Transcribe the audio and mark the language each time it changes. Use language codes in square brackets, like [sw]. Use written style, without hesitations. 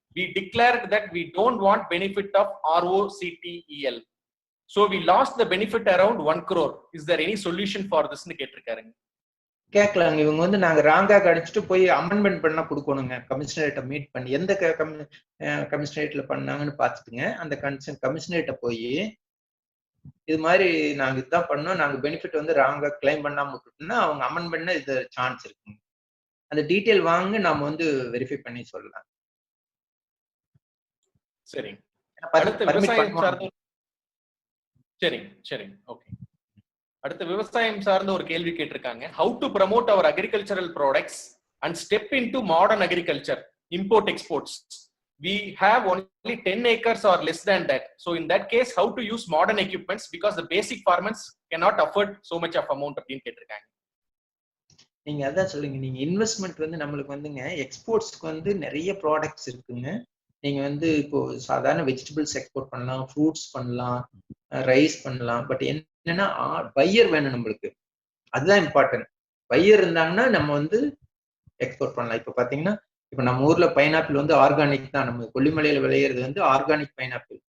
[en] We declared that we don't want benefit of ROCTEL. So we lost the benefit around 1 crore. Is there any solution for this [ta] னு கேட்டிருக்காருங்க. கேட்கலாங்க. இவங்க வந்து நாங்க ராங்கா கடிச்சிட்டு போய் அமெண்ட்மெண்ட் பண்ணா கொடுக்கணுங்க. கமிஷனரேட்டை மீட் பண்ணி எந்த கமிஷனரேட்ல பண்ணாங்கன்னு பார்த்துட்டுங்க, அந்த கமிஷனரேட்டை போய் இது மாதிரி நாங்க இதுதான் பண்ணோம், நாங்க பெனிஃபிட் வந்து ராங்கா கிளைம் பண்ணாம விட்டுட்டோம்னா அவங்க அமெண்ட் பண்ண இது சான்ஸ் இருக்குங்க. அந்த டீட்டெயில் வாங்க நாம வந்து வெரிஃபை பண்ணி சொல்லலாம். சரிங்க. அடுத்து விவசாயம் சார்ந்த சரிங்க ஓகே. அடுத்து விவசாயம் சார்ந்த ஒரு கேள்வி கேட்டிருக்காங்க. [en] How to promote our agricultural products and step into modern agriculture, import exports? We have only 10 acres or less than that. So in that case, how to use modern equipments because the basic farmers cannot afford so much of amount [ta] அப்படின்னு கேட்டிருக்காங்க. நீங்க அதான் சொல்லுங்க, நீங்க investment வந்து நம்மளுக்கு வந்துங்க எக்ஸ்போர்ட்ஸ்க்கு வந்து நிறைய ப்ராடக்ட்ஸ் இருக்குங்க. நீங்க வந்து இப்போ சாதாரண வெஜிடபிள்ஸ் எக்ஸ்போர்ட் பண்ணலாம், ஃப்ரூட்ஸ் பண்ணலாம், ரைஸ் பண்ணலாம். பட் என்னன்னா பையர் வேணும் நம்மளுக்கு, அதுதான் இம்பார்ட்டன்ட். பையர் இருந்தாங்கன்னா நம்ம வந்து எக்ஸ்போர்ட் பண்ணலாம். இப்போ பாத்தீங்கன்னா இப்போ நம்ம ஊர்ல பைனாப்பிள் வந்து ஆர்கானிக் தான், நம்ம கொல்லிமலையில விளையிறது வந்து ஆர்கானிக் பைனாப்பிள்.